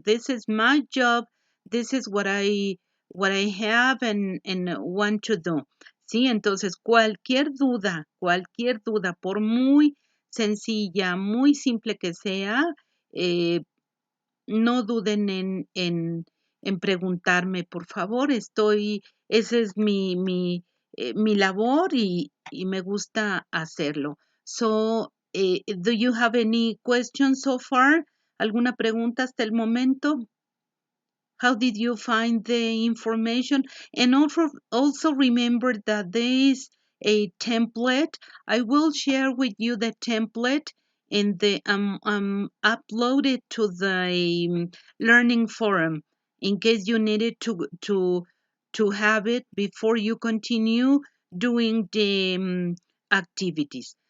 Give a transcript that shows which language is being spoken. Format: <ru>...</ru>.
<en>This is my job. This is what I have and want to do.</en> <es>Sí, entonces cualquier duda, por muy sencilla, muy simple que sea, no duden en preguntarme, por favor. Esa es mi labor y me gusta hacerlo. So,</es> <en>Do you have any questions so far?</en> <es>¿Alguna pregunta hasta el momento?</es> <en>How did you find the information? And also remember that there is a template. I will share with you the template and the upload it to the learning forum in case you needed to have it before you continue doing the activities.</en>